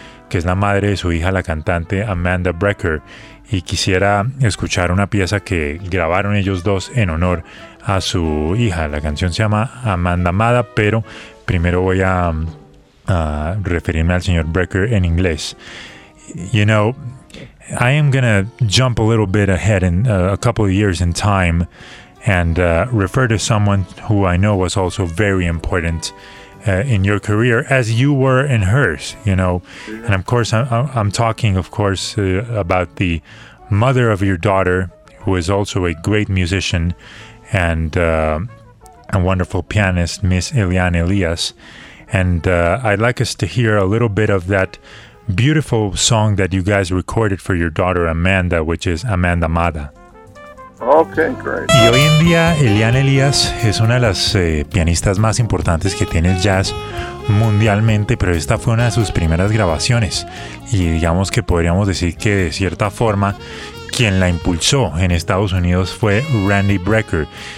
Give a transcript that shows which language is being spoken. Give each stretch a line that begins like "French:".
Spanish: que es la madre de su hija, la cantante Amanda Brecker, y quisiera escuchar una pieza que grabaron ellos dos en honor a su hija. La canción se llama Amanda Amada, pero primero voy a referirme al señor Brecker en inglés.
English: You know, I am going to jump a little bit ahead in a couple of years in time and refer to someone who I know was also very important in your career, as you were in hers, you know. And of course, I'm talking, of course, about the mother of your daughter, who is also a great musician and a wonderful pianist, Miss Eliane Elias. And I'd like us to hear a little bit of that beautiful song that you guys recorded for your daughter Amanda, which is Amanda Amada. Okay, great.
Spanish: Y hoy en día Eliane Elias es una de las pianistas más importantes que tiene el jazz mundialmente, pero esta fue una de sus primeras grabaciones y digamos que podríamos decir que de cierta forma quien la impulsó en Estados Unidos fue Randy Brecker.